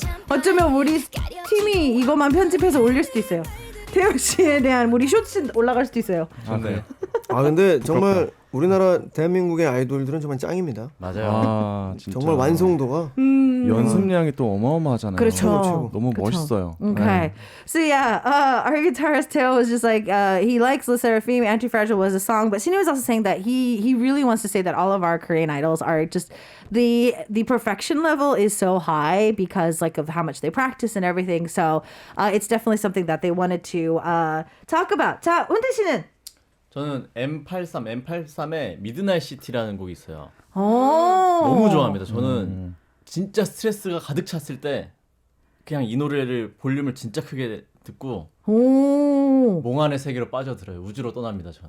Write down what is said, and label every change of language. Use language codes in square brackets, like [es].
[ko] 어쩌면 우리 팀이 이것만 편집해서 올릴 수도 있어요. 태용 씨에 대한 우리 쇼츠 올라갈 수도 있어요. 좋네. 아 근데 정말 우리나라 대한민국의 아이돌들은 정말 짱입니다. 맞아요. 아, 진짜. 정말 완성도가 연습량이 또 어마어마하잖아요. 그렇죠. 최고. 너무 멋있어요. [en] Okay. So yeah, our guitarist Teo was just like he likes Le Seraphim. Anti-Fragile was a song, but Shinny was also saying that he really wants to say that all of our Korean idols are just the perfection level is so high because like of how much they practice and everything. So it's definitely something that they wanted to talk about. [ko] 자, 은태 씨는 저는 M83의 미드나잇 시티라는 곡이 있어요. 오. 너무 좋아합니다. 저는 진짜 스트레스가 가득 찼을 때 그냥 이 노래를 볼륨을 진짜 크게 듣고 오. 몽환의 세계로 빠져들어요. 우주로 떠납니다. 저는.